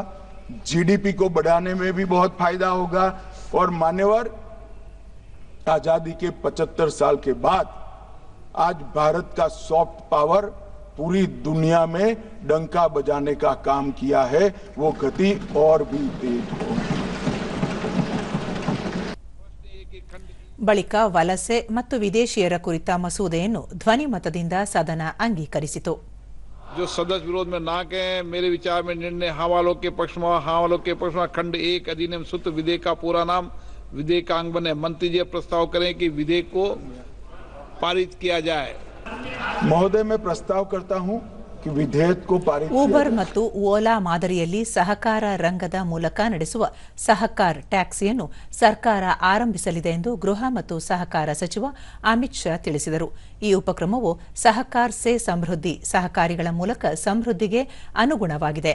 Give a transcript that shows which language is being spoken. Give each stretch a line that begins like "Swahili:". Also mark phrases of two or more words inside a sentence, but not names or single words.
Hindi: जीडीपी को बढ़ाने में भी बहुत फायदा होगा. और मान्यवर, आजादी के 75 साल के बाद आज भारत का सॉफ्ट पावर पूरी दुनिया में डंका बजाने का काम किया है. वो गति और भी तेज होगी.
Kannada: ಬಳಿಕ ವಲಸೆ ಮತ್ತು ವಿದೇಶಿಯರ ಕುರಿತ ಮಸೂದೆಯನ್ನು ಧ್ವನಿಮತದಿಂದ ಸದನ ಅಂಗೀಕರಿಸಿತು.
Hindi: जो सदस्य विरोध में ना कहें, मेरे विचार में निर्णय हाँ वालों के पक्ष में, हाँ वालों के पक्ष में. खंड 1 अधिनियम सूत्र विधेयक का पूरा नाम विधेयक का अंग बने. मंत्री जी प्रस्ताव करें कि विधेयक को पारित किया जाए. महोदय, मैं प्रस्ताव करता हूं कि विधेयक को पारित.
Kannada: ಊಬರ್ ಮತ್ತು ಓಲಾ ಮಾದರಿಯಲ್ಲಿ ಸಹಕಾರ ರಂಗದ ಮೂಲಕ ನಡೆಸುವ ಸಹಕಾರ್ ಟ್ಯಾಕ್ಸಿಯನ್ನು ಸರ್ಕಾರ ಆರಂಭಿಸಲಿದೆ ಎಂದು ಗೃಹ ಮತ್ತು ಸಹಕಾರ ಸಚಿವ ಅಮಿತ್ ಶಾ ತಿಳಿಸಿದರು. ಈ ಉಪಕ್ರಮವು
Hindi: सहकार से समृद्धि,
Kannada: ಸಹಕಾರಿಗಳ ಮೂಲಕ ಸಮೃದ್ಧಿಗೆ ಅನುಗುಣವಾಗಿದೆ.